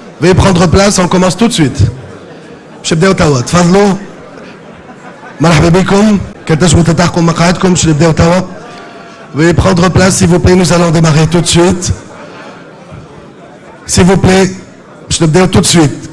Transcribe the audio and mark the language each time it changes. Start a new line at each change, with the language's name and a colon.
French: Veuillez prendre place, on commence tout de suite.
Arabic: باش نبداو توا، تفضلوا. مرحبا بكم، كتنجموا تلتحقوا مقاعدكم باش نبداو توا.
French: Veuillez prendre place s'il vous plaît, nous allons démarrer tout de suite. S'il vous plaît,
Arabic: باش نبداو
French: tout de suite.